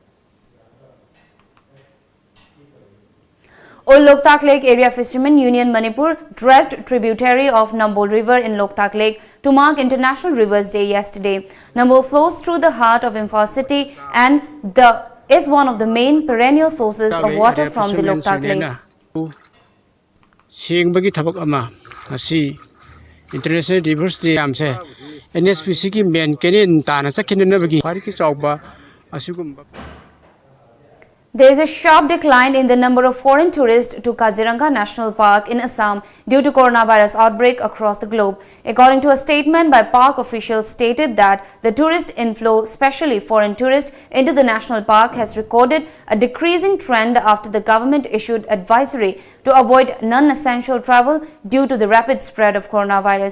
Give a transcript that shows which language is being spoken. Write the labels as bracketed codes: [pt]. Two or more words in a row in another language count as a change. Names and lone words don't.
[en] Old Loktak Lake Area Fishermen Union Manipur dressed tributary of Nambol River in Loktak Lake to mark International Rivers Day yesterday. Nambol flows through the heart of Imphal city and is one of the main perennial sources of water from the Loktak Lake. [mni] Singbagi thabak ama asi International Rivers Day amse NSPC ki main kenin ta na sakin na bagi pari ki chawba asugumba. [en] There is a sharp decline in the number of foreign tourists to Kaziranga National Park in Assam due to coronavirus outbreak across the globe. According to a statement by park officials, stated that the tourist inflow, especially foreign tourists, into the national park has recorded a decreasing trend after the government issued advisory to avoid non-essential travel due to the rapid spread of coronavirus.